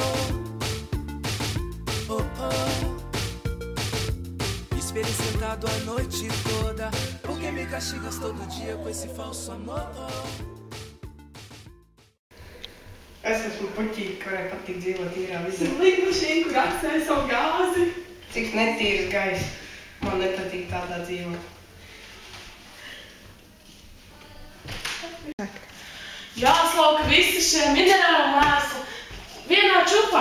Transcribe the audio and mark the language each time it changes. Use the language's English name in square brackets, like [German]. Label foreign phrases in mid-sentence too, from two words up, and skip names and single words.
[Portuguese] Esperei sentado a noite toda, porque me castigas todo dia com esse falso amor. [Latvian] Es esmu puķīte, kurai patīk dzīvot tīrā vidē. Lidmašīna, kur atstāja savu gāzi. Cik netīrs gaiss. Man nepatīk tādā dzīvot. Jāslauka visi šie minerāli mēsli vienā čupā.